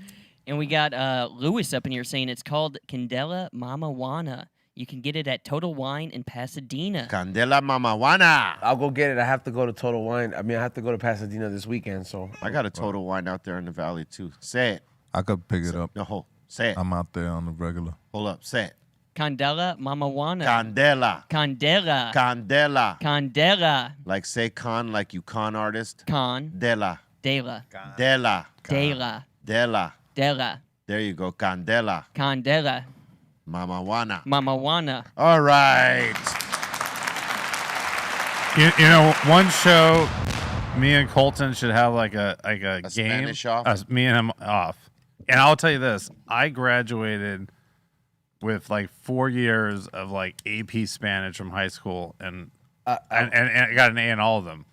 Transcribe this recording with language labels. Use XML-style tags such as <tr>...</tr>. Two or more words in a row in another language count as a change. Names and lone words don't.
<en>And we got Lewis up in here saying it's called Candela Mama Juana. You can get it at Total Wine in Pasadena. Candela Mama Juana. I'll go get it. I have to go to Total Wine. I have to go to Pasadena this weekend, so. I got a Total Wine out there in the valley, too. Say it. I could pick it up. No, say it. I'm out there on the regular. Hold up. Say it. Candela Mama Juana. Candela. Candela. Candela. Candela. Like say con, like you con artist. Con. Dela. Dela. Dela. Dela. Dela. Dela. There you go. Candela. Candela. Mama Juana. Mama Juana. All right. You know, one show, me and Colton should have like a game. Spanish off? Me and him off. And I'll tell you this: I graduated with like 4 years of like AP Spanish from high school, and I got an A in all of them.</en>